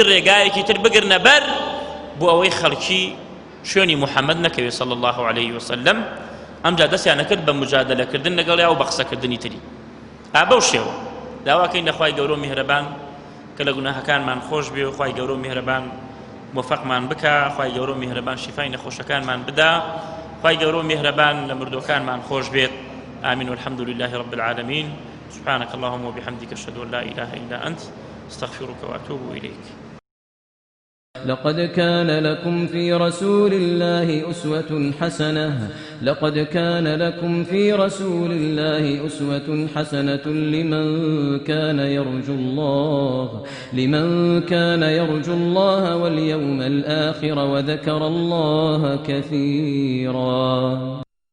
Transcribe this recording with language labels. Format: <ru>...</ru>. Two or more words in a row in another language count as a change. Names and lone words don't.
<ckb>ڕێگایەکی تر بگرنە بەر بۆ ئەوەی خەڵکی شوێنی محەممەد نەکەوێت</ckb> <ar>صلی الله عليه وسلم</ar> <ckb>ئەمجا دەستیان نەکرد بە مجادلەکردن لەگەڵ یا و بە قسەکردنی تری بەو شێوە داواکەین لە خوای گەورە و میهرەبان کە لە گوناهەکانمان خۆش بێ و خوای گەورە و میهرەبان موفقمان بکە خوای گەورە و میهرەبان شیفای نەخۆشەکانمان بدا خوای گەورە و میهرەبان لە مردوەکانمان خۆش بێت</ckb> <ar>آمين والحمد لله رب العالمين سبحانك اللهم وبحمدك أشهد أن لا إله إلا أنت استغفرك وأتوب إليك لقد كان لكم في رسول الله أسوة حسنة لمن كان يرجو الله واليوم الآخر وذكر الله كثيرا</ar>